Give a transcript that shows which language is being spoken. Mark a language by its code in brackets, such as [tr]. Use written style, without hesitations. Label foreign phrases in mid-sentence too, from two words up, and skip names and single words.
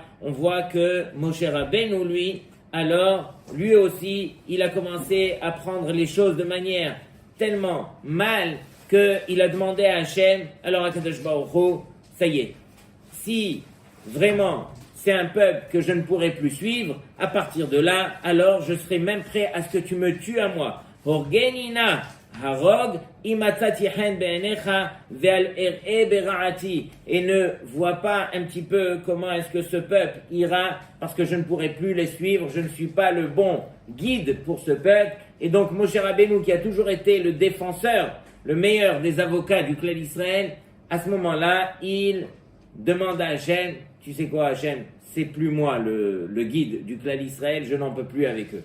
[fr] On voit que Moshe Rabbeinu, lui aussi, il a commencé à prendre les choses de manière tellement mal qu'il a demandé à Hachem, alors à Kadosh Baruch Hu, ça y est, si vraiment c'est un peuple que je ne pourrai plus suivre, à partir de là, alors je serai même prêt à ce que tu me tues à moi. [he] הרגני נא הרג אם מצאתי חן בעיניך ואל אראה ברעתי, [fr] et ne vois pas un petit peu comment est-ce que ce peuple ira, parce que je ne pourrai plus les suivre, je ne suis pas le bon guide pour ce peuple. Et donc Moshe Rabbeinu, qui a toujours été le défenseur, le meilleur des avocats du clan d'Israël, à ce moment-là, il demande à Hachem, tu sais quoi Hachem, c'est plus moi le guide du clan d'Israël, je n'en peux plus avec eux.